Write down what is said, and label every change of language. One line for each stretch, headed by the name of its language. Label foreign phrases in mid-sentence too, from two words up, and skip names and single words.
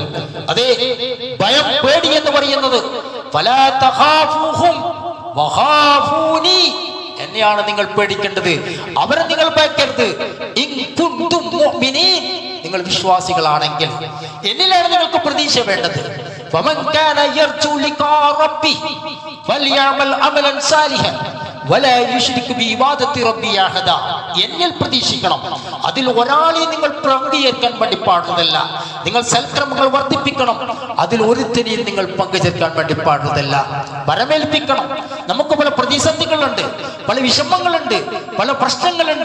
Malayalam: അതേ ഭയം, പേടി എന്ന് പറയുന്നത്
Arabic: فلا تخافوهم وخافون,
Malayalam: എന്നെയാണ് നിങ്ങൾ പേടിക്കേണ്ടത്, അവരെ നിങ്ങൾ ഭയക്കരുത്.
Arabic: إن كنتم مؤمنين,
Malayalam: നിങ്ങൾ വിശ്വാസികളാണെങ്കിൽ എന്നിലാണ് നിങ്ങൾക്ക് പ്രതീക്ഷ വേണ്ടത്.
Arabic: فمن كان يرجو لقاء ربه فليعمل عملا صالحا ولا يشرك بعبادة ربه أحدا.
Malayalam: എന്നിൽ പ്രതീക്ഷിക്കണം, അതിൽ ഒരാളെ നിങ്ങൾ പങ്കുചേർക്കാൻ വേണ്ടി പാടുന്നതല്ല. നിങ്ങൾ സൽക്രമങ്ങൾ വർദ്ധിപ്പിക്കണം, അതിൽ ഒരുത്തനെയും നിങ്ങൾ പങ്കുചേർക്കാൻ വേണ്ടി പാടുന്നതല്ല. വരമേൽപ്പിക്കണം. നമുക്ക് പല പ്രതിസന്ധികളുണ്ട്, പല വിഷമങ്ങളുണ്ട്, പല പ്രശ്നങ്ങളുണ്ട്.